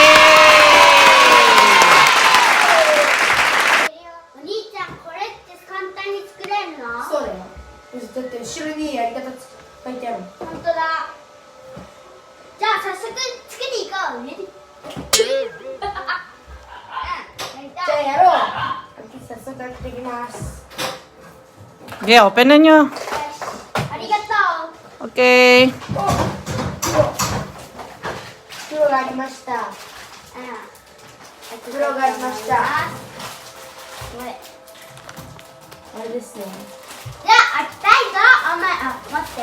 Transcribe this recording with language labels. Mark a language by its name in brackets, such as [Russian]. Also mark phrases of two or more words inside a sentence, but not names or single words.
[Japanese] お兄ちゃん、これって簡単に作れるの？そうだよ。だって後ろにやり方書いてある。本当だ。じゃあ早速つけていこうね。じゃあやろう。早速開けていきます。 [Filipino] ーイ。Okay, open na nyo. [Japanese] ありがとう。 Okay. 袋がありました。袋がありました。これ。あれですね。じゃあ開きたいぞ。待って。